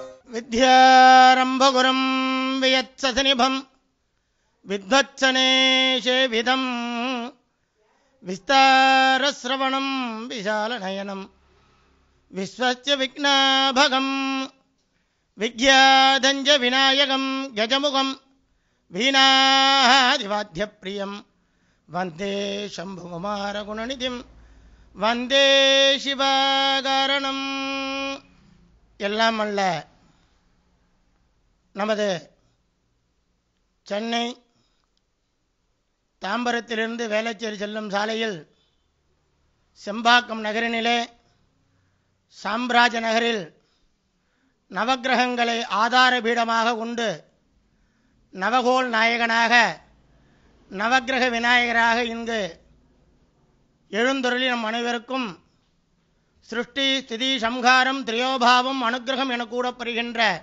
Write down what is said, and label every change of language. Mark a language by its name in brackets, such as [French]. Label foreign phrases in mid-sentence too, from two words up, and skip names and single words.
[Sanskrit] विद्यारंभगुरुं वियत्सनिभं विद्वत्सनेशेविदं विस्तारश्रवणं विशालनयनं विश्वस्य विघ्नाभगं विज्ञाधञ्च विनायकं गजमुखं वीणादिवाद्यप्रियं वन्दे शम्भुकुमारगुणनिधिं वन्दे शिवाकारणम्. [Tamil] எல்லாம் அல்ல நமது சென்னை தாம்பரத்திலிருந்து வேளச்சேரி செல்லும் சாலையில் செம்பாக்கம் நகரினிலே சாம்ராஜ நகரில் நவக்கிரகங்களை ஆதார பீடமாக கொண்டு நவகோள் நாயகனாக நவக்கிரக விநாயகராக இங்கு எழுந்தருளி நம் அனைவருக்கும் சிருஷ்டி ஸ்திதி சம்ஹாரம் திரியோபாவம் அனுக்கிரகம் என கூறப்படுகின்ற